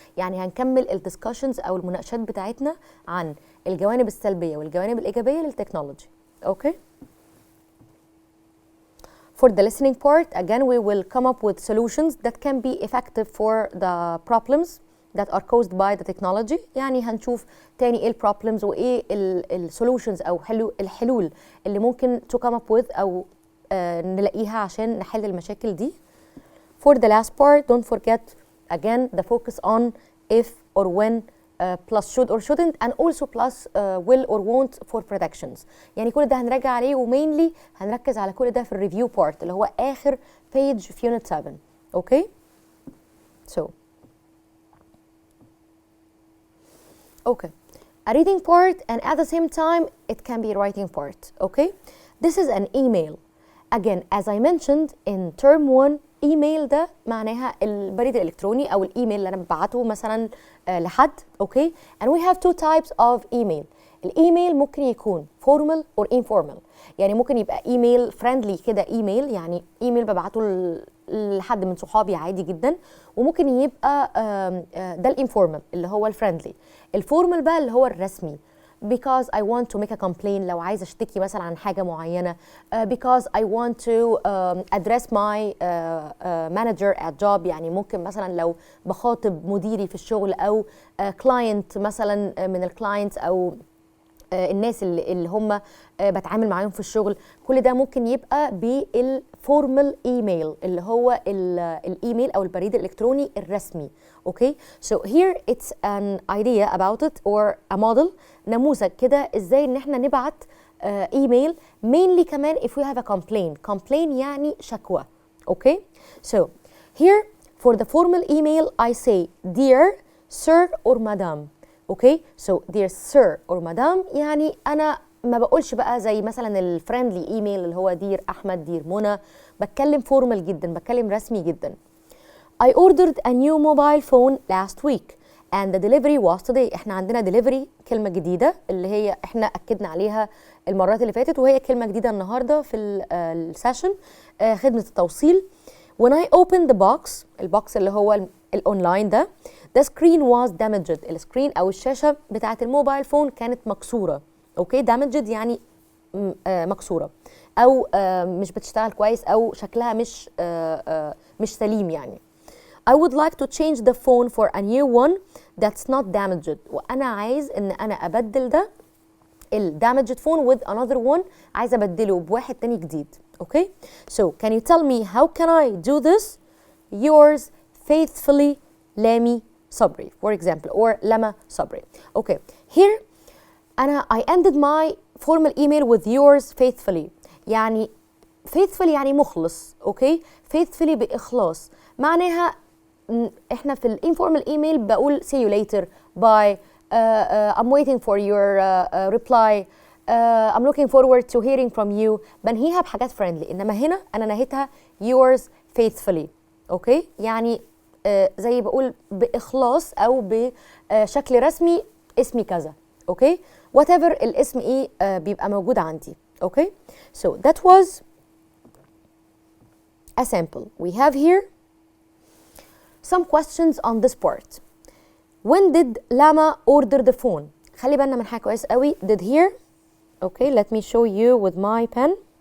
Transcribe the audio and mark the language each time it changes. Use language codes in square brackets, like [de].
[ar] يعني هنكمل الدiscussions أو المناقشات بتاعتنا عن الجوانب السلبية والجوانب الإيجابية للتكنولوجي. [en] Okay. For the listening part, again, we will come up with solutions that can be effective for the problems that are caused by the technology. [ar] يعني هنشوف تاني ايه البروبلمز وايه السولوشنز او الحلول اللي ممكن to come up with او نلاقيها عشان نحل المشاكل دي. [en] For the last part, don't forget again the focus on if or when plus should or shouldn't, and also plus will or won't for predictions. [ar] يعني كل ده هنراجع عليه ومينلي هنركز على كل ده في الريفيو بارت اللي هو آخر page في unit 7. [en] Okay. So okay, a reading part and at the same time it can be writing part. Okay. This is an email. [ar] Again, as I mentioned in term 1, ايميل ده معناها البريد الالكتروني او الايميل اللي انا ببعته مثلا لحد. اوكي. [en] and we have two types of email. الايميل ممكن يكون formal or informal. [ar] يعني ممكن يبقى ايميل friendly كده ايميل، يعني ايميل ببعته لحد من صحابي عادي جدا، وممكن يبقى ده الانفورمال اللي هو الفريندلي. [en] الفورمال بقى اللي هو الرسمي because I want to make a complain، لو عايزة اشتكي مثلا عن حاجة معينة، because I want to address my manager at job. [ar] يعني ممكن مثلا لو بخاطب مديري في الشغل او client مثلا من الكلاينتس او الناس اللي هم بتعامل معاهم في الشغل، كل ده ممكن يبقى بالفورمال ايميل اللي هو الايميل او البريد الالكتروني الرسمي. اوكي. [en] so here it's an idea about it or a model، نموذج كده ازاي ان احنا نبعت ايميل mainly كمان if we have a complaint يعني شكوى. Okay. so here for the formal email I say dear sir or madam. Okay. [ar] so dear sir or madam يعني انا ما بقولش بقى زي مثلا الفريندلي ايميل اللي هو دير احمد دير منى، بتكلم فورمال جدا، بتكلم رسمي جدا. [en] I ordered a new mobile phone last week and the delivery was today. [ar] احنا عندنا delivery كلمة جديدة اللي هي احنا اكدنا عليها المرات اللي فاتت، وهي كلمة جديدة النهاردة في السيشن، خدمة التوصيل. [en] When I opened the box، البوكس اللي هو الاونلاين ده، the screen was damaged. [ar] السكرين او الشاشة بتاعت الموبايل فون كانت مكسورة. اوكي. damaged يعني مكسورة او مش بتشتغل كويس او شكلها مش سليم يعني. [en] I would like to change the phone for a new one that's not damaged. [ar] وأنا عايز إن أنا أبدل ده damaged phone with another one. عايز أبدله بواحد تاني جديد. Okay? [en] So can you tell me how can I do this? Yours faithfully, Lami Sabri, for example, or Lama Sabri. Okay. Here I ended my formal email with yours faithfully. [ar] يعني faithfully يعني مخلص. [en] Okay? Faithfully بإخلاص. معناها احنا في الانفورمال ايميل بقول see you later, bye, I'm waiting for your reply, I'm looking forward to hearing from you. [ar] بنهيها بحاجات friendly. انما هنا انا نهيتها yours faithfully. اوكي؟ يعني زي بقول باخلاص او بشكل رسمي اسمي كذا. اوكي؟ whatever الاسم ايه بيبقى موجود عندي. [en] Okay? so that was a sample. We have here some questions on this part. When did Lama order the phone? [ar] خلي بالنا من حاجة كويس قوي. Did here. [en] Okay, let me show you with my pen.